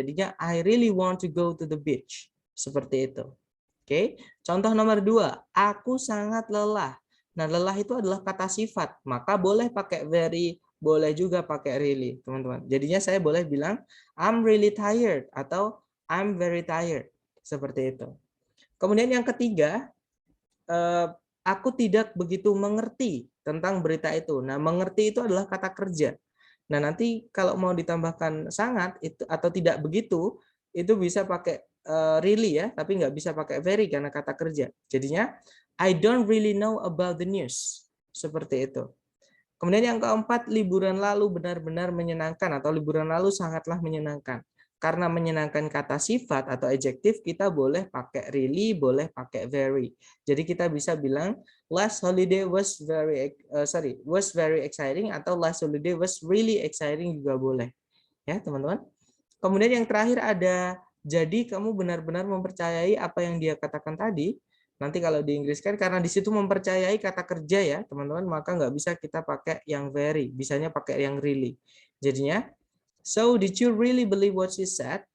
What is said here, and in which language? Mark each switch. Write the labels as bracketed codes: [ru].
[id] Jadinya [en] I really want to go to the beach. [id] Seperti itu. Oke. Contoh nomor 2, aku sangat lelah. Nah, lelah itu adalah kata sifat, maka boleh pakai very, boleh juga pakai really, teman-teman. Jadinya saya boleh bilang [en] I'm really tired [id] atau [en] I'm very tired. [id] Seperti itu. Kemudian yang ketiga, aku tidak begitu mengerti tentang berita itu. Nah, mengerti itu adalah kata kerja. Nah, nanti kalau mau ditambahkan sangat itu atau tidak begitu, itu bisa pakai really ya, tapi nggak bisa pakai very karena kata kerja. Jadinya, [en] I don't really know about the news. [id] Seperti itu. Kemudian yang keempat, liburan lalu benar-benar menyenangkan atau liburan lalu sangatlah menyenangkan. Karena menyenangkan kata sifat atau adjektif, kita boleh pakai really, boleh pakai very. Jadi kita bisa bilang [en] last holiday was very exciting [id] atau [en] last holiday was really exciting [id] juga boleh. Ya, teman-teman. Kemudian yang terakhir ada jadi kamu benar-benar mempercayai apa yang dia katakan tadi. Nanti kalau di Inggris kan karena di situ mempercayai kata kerja ya, teman-teman, maka nggak bisa kita pakai yang very, bisanya pakai yang really. Jadinya, [en] so did you really believe what she said?